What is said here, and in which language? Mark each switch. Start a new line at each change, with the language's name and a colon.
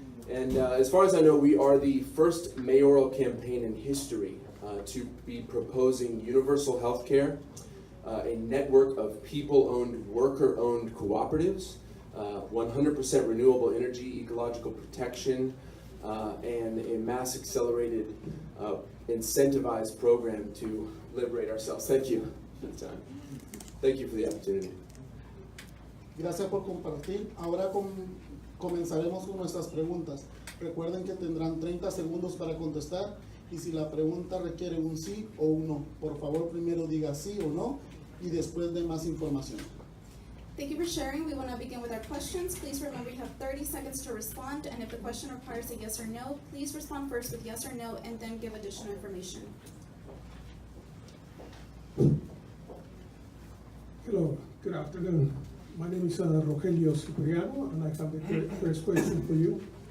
English: And as far as I know, we are the first mayoral campaign in history to be proposing universal health care, a network of people-owned, worker-owned cooperatives, 100% renewable energy, ecological protection, and a mass accelerated incentivized program to liberate ourselves. Thank you for the time. Thank you for the opportunity.
Spanish: Gracias por compartir. Ahora Comenzaremos con nuestras preguntas. Recuerden que tendrán 30 segundos para contestar y si la pregunta requiere un sí o un no, por favor primero diga sí o no y después de más información.
English: Thank you for sharing. We will now begin with our questions. Please remember you have 30 seconds to respond, and if the question requires a yes or no, please respond first with yes or no and then give additional information. Hello, good afternoon. My name is Rogelio Cipriano, and I have the first question for you.